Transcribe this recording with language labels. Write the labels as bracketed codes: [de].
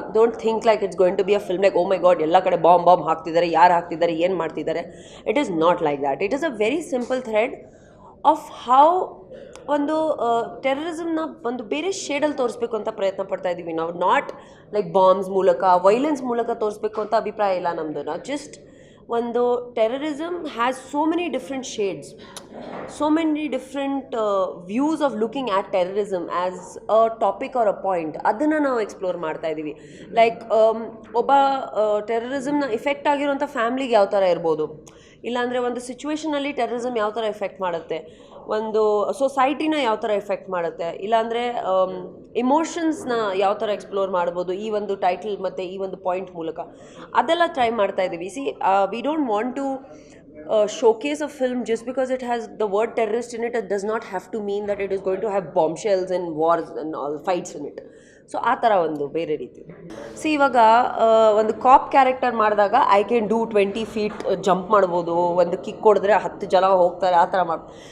[en] don't think like it's going to be a film like oh my god [kn] ಎಲ್ಲ ಕಡೆ bomb ಹಾಕ್ತಿದ್ದಾರೆ, ಯಾರು ಹಾಕ್ತಿದ್ದಾರೆ, ಏನು ಮಾಡ್ತಿದ್ದಾರೆ. [en] It is not like that. It is a very simple thread of how [kn] ಒಂದು ಟೆರರಿಸಮ್ನ ಒಂದು ಬೇರೆ ಶೇಡಲ್ಲಿ ತೋರಿಸ್ಬೇಕು ಅಂತ ಪ್ರಯತ್ನ ಪಡ್ತಾ ಇದ್ದೀವಿ ನಾವು. ನಾಟ್ ಲೈಕ್ ಬಾಂಬ್ಸ್ ಮೂಲಕ, ವೈಲೆನ್ಸ್ ಮೂಲಕ ತೋರಿಸ್ಬೇಕು ಅಂತ ಅಭಿಪ್ರಾಯ ಇಲ್ಲ ನಮ್ಮದು. ನಾವು ಜಸ್ಟ್ [en] ಒಂದು terrorism has so many different shades, so many different views of looking at terrorism as a topic or a point. [kn] ಅದನ್ನು ನಾವು ಎಕ್ಸ್ಪ್ಲೋರ್ ಮಾಡ್ತಾ ಇದ್ದೀವಿ. ಲೈಕ್ ಒಬ್ಬ ಟೆರರಿಸಮ್ನ ಇಫೆಕ್ಟ್ ಆಗಿರೋಂಥ ಫ್ಯಾಮ್ಲಿಗೆ ಯಾವ ಥರ ಇರ್ಬೋದು, ಇಲ್ಲಾಂದರೆ ಒಂದು ಸಿಚುವೇಷನಲ್ಲಿ ಟೆರರಿಸಮ್ ಯಾವ ಥರ ಎಫೆಕ್ಟ್ ಮಾಡುತ್ತೆ, ಒಂದು ಸೊಸೈಟಿನ ಯಾವ ಥರ ಎಫೆಕ್ಟ್ ಮಾಡುತ್ತೆ, ಇಲ್ಲಾಂದರೆ ಇಮೋಷನ್ಸ್ನ ಯಾವ ಥರ ಎಕ್ಸ್ಪ್ಲೋರ್ ಮಾಡ್ಬೋದು ಈ ಒಂದು ಟೈಟಲ್ ಮತ್ತು ಈ ಒಂದು ಪಾಯಿಂಟ್ ಮೂಲಕ. ಅದೆಲ್ಲ ಟ್ರೈ ಮಾಡ್ತಾ ಇದ್ದೀವಿ. [en] See we don't want to showcase a film just because it has the word terrorist in it. It does not have to mean that it is going to have bombshells and wars and all fights in it. [kn] So ಆ ಥರ ಒಂದು ಬೇರೆ ರೀತಿ. C ಇವಾಗ ಒಂದು ಕಾಪ್ character ಮಾಡಿದಾಗ [en] I can do 20 feet [kn] jump ಮಾಡ್ಬೋದು, ಒಂದು ಕಿಕ್ ಕೊಡಿದ್ರೆ 10 ಜನ ಹೋಗ್ತಾರೆ, ಆ ಥರ ಮಾಡ್ಬೋದು.